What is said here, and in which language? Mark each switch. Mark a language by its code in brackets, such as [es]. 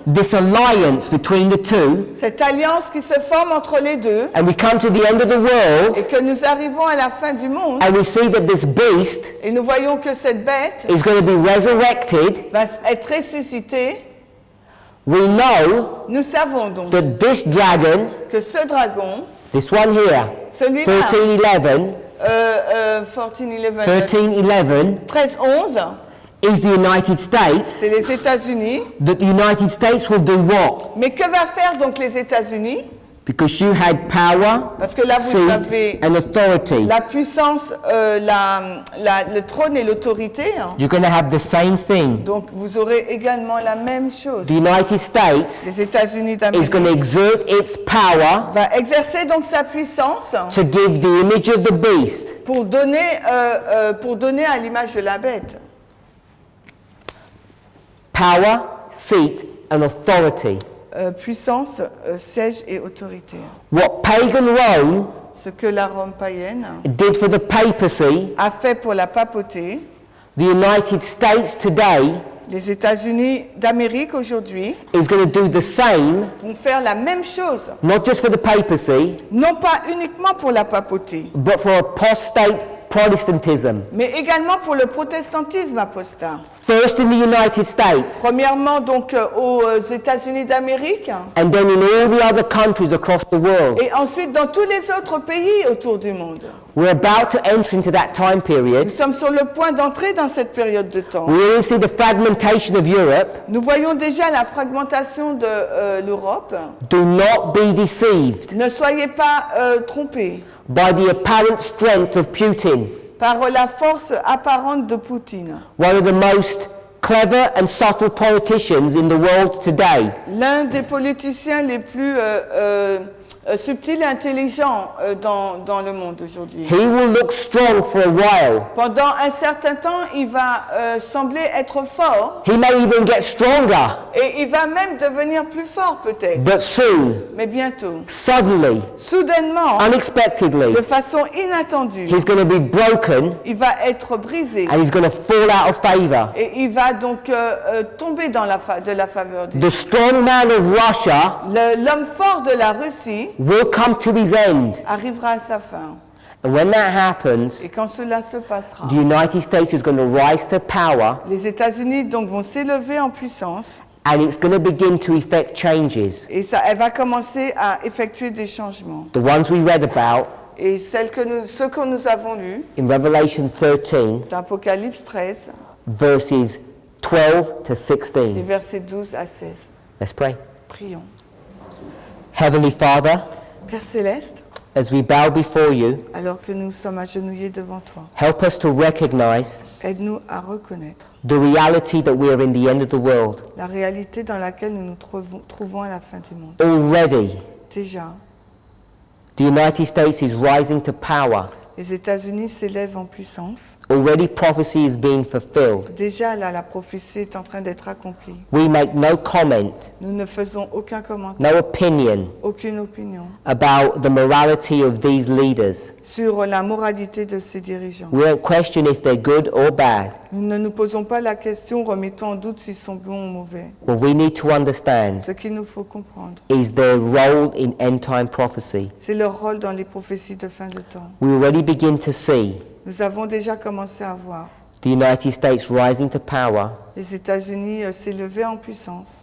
[en] this alliance between the two, [fr] cette alliance qui se forme entre les deux [en] and we come to the end of the world, [fr] et que nous arrivons à la fin du monde [en] and we see that this beast [fr] et nous voyons que cette bête [en] is going to be resurrected, [fr] va être ressuscitée, [en] we know [fr] nous savons donc [en] that this dragon, [fr] que ce dragon, [en] this one here, [fr] celui-là, [en] 1311, [fr] 13-11, [en] is the United States, [fr] c'est les États-Unis. [en] that the United States will do what? [fr] Mais que va faire donc les États-Unis? [en] Because you had power, [fr] Parce que là, vous [en] seat, [fr] avez [en] and authority. [fr] la puissance, le trône et l'autorité. [en] You're going to have the same thing. [fr] Donc, vous aurez également la même chose. [en] The United States [fr] Les États-Unis [en] is [fr] d'Amérique [en] going to exert its power [fr] va exercer donc sa puissance [en] to give the image of the beast. [fr] pour donner à l'image de la bête. [en] Power, seat, and authority. [fr] Puissance, siège et autorité. [en] What pagan Rome [fr] Ce que la Rome païenne [en] did for the papacy, [fr] a fait pour la papauté, [en] the United States today [fr] les États-Unis d'Amérique aujourd'hui [en] is going to do the same, [fr] vont faire la même chose. [en] not just for the papacy, [fr] Non pas uniquement pour la papauté, [en] but for apostate Protestantism. [fr] mais également pour le protestantisme apostat. [en] First in the United States, [fr] Premièrement donc aux États-Unis d'Amérique [en] and then in all the other countries across the world. [fr] et ensuite dans tous les autres pays autour du monde. [en] We're about to enter into that time [fr] Nous [en] period. [fr] sommes sur le point d'entrer dans cette période de temps. [en] We already see the fragmentation of Europe. [fr] Nous voyons déjà la fragmentation de l'Europe. [en] Do not be deceived [fr] Ne soyez pas trompés [en] by the apparent strength of Putin, [fr] par la force apparente de Poutine, [en] one of the most clever and subtle politicians in the world today. [fr] l'un des politiciens les plus subtil et intelligent dans le monde aujourd'hui. [en] He will look strong for a while. [fr] Pendant un certain temps, il va sembler être fort [en] He may even get stronger. [fr] et il va même devenir plus fort peut-être. [en] But soon, [fr] Mais bientôt, [en] suddenly, [fr] soudainement, [en] unexpectedly, [fr] de façon inattendue, [en] he's going to be broken [fr] il va être brisé [en] and he's going to fall out of favor. [fr] et il va donc tomber dans de la faveur de Dieu. [en] The strong man of Russia [fr] L'homme fort de la Russie [en] will come to his end. [fr] arrivera à sa fin. [en] And when that happens, [fr] Et quand cela se passera, [en] the United States is going to rise to power [fr] les États-Unis donc vont s'élever en puissance [en] and it's going to begin to effect changes. [fr] et elle va commencer à effectuer des changements. [en] The ones we read about [fr] Et ceux que nous avons lus [en] in Revelation 13, [fr] d'Apocalypse 13, [en] verses 12 to [fr] les [en] 16. [fr] versets 12 à 16. [en] Let's pray. [fr] Prions. [en] Heavenly Father, [fr] Père Céleste, [en] as we bow before you, [fr] alors que nous sommes agenouillés devant toi, [en] help us to recognize [fr] aide-nous à reconnaître [en] the reality that we are in the end of the world. [fr] la réalité dans laquelle nous nous trouvons à la fin du monde. [en] Already, [fr] Déjà, [en] the United States is rising to power. [fr] les États-Unis s'élèvent en puissance. [en] Already prophecy is being fulfilled. [fr] Déjà, là, la prophétie est en train d'être accomplie. [en] We make no comment, [fr] Nous ne faisons aucun commentaire, [en] no opinion [fr] aucune opinion [en] about the morality of these leaders. [fr] sur la moralité de ces dirigeants. [en] We don't question if they're good or bad. [fr] Nous ne nous posons pas la question, remettons en doute s'ils sont bons ou mauvais. [en] What we need to understand [fr] Ce qu'il nous faut comprendre, [en] is their role in end-time prophecy. [fr] c'est leur rôle dans les prophéties de fin de temps. [en] We already begin to see [fr] Nous avons déjà commencé à voir [en] the United States rising to power, [fr] les États-Unis s'élever en puissance.